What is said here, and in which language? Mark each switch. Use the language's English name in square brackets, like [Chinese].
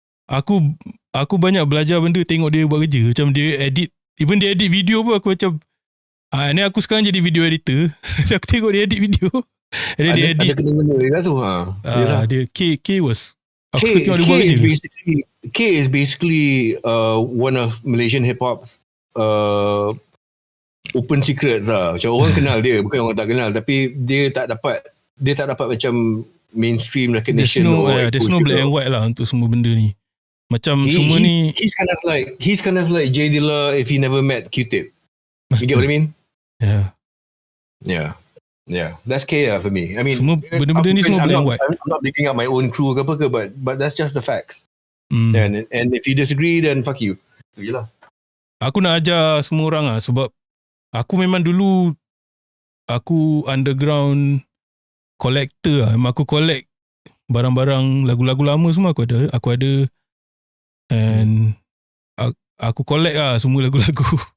[Malay] Aku banyak belajar benda tengok dia buat kerja. Macam dia edit. Even dia edit video pun aku macam. Ni aku sekarang jadi video editor. So aku tengok dia edit video. And then dia edit. Ada kena-kena dia tu. Dia K was. Aku suka tengok dia buat kerja. [English] K is basically one of Malaysian hip hop's open secrets lah. [Malay] Macam orang kenal dia, bukan orang tak kenal, tapi dia tak dapat macam mainstream recognition. There's no black and white lah untuk semua benda ni. Macam semua ni [English] he's kind of like J Dilla if he never met Q-Tip. You get what I mean? Yeah. That's K for me. I mean, [Malay] semua benda-benda ni semua black and white. [English] I'm not digging up my own crew ke apa ke, but that's just the facts. And if you disagree, then fuck you. [Malay] Yalah. Aku nak ajar semua orang lah sebab aku memang dulu aku underground collector lah. Memang aku collect barang-barang lagu-lagu lama semua aku ada and aku collect lah semua lagu-lagu.